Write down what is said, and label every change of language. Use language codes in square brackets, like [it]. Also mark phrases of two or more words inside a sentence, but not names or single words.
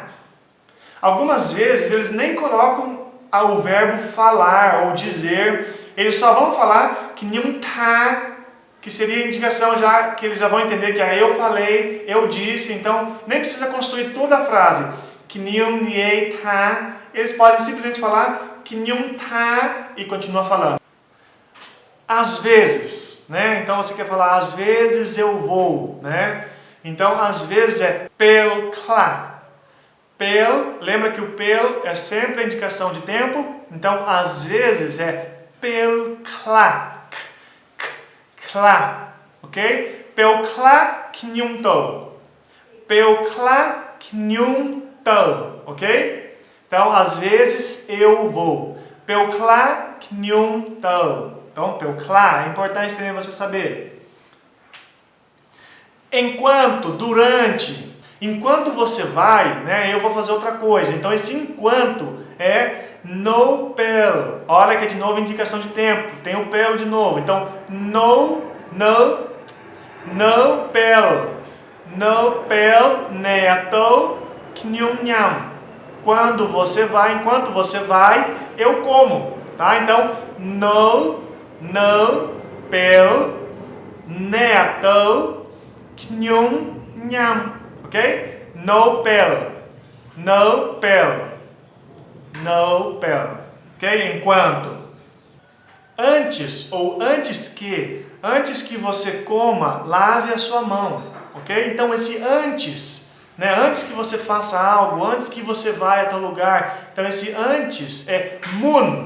[pt] Algumas vezes eles nem colocam o verbo falar ou dizer, eles só vão falar que [kgp] nenhum tá, [pt] que seria indicação já que eles já vão entender que eu falei, eu disse, então nem precisa construir toda a frase. Que [kgp] nenhum niei tá, [pt] eles podem simplesmente falar que [kgp] nenhum tá [pt] e continua falando. Às vezes, né? Então você quer falar às vezes eu vou, né? Então às vezes é [kgp] pel clá. [pt] Pel, lembra que o pel é sempre a indicação de tempo? Então às vezes é [kgp] pel clá. Clá, ok? Pel clá knyum to. Pel clá knyum to, [pt] ok? Então às vezes eu vou. [kgp] Pel clá knyum to. [pt] Então, [kgp] pel clá, [pt] é importante também você saber. Enquanto, durante, enquanto você vai, né, eu vou fazer outra coisa. Então, esse enquanto é no pel. Olha que é de novo indicação de tempo. Tem o pel de novo. Então, no pel. [kgp] No pel neato knyum nyam. [pt] Quando você vai, enquanto você vai, eu como. Tá? Então, [kgp] no pel neato knyum nyam. [pt] Ok? No pel. No pel. No pel. Ok? Enquanto. Antes ou antes que você coma, lave a sua mão. Ok? Então esse antes, né? Antes que você faça algo, antes que você vá a tal lugar. Então esse antes é mun.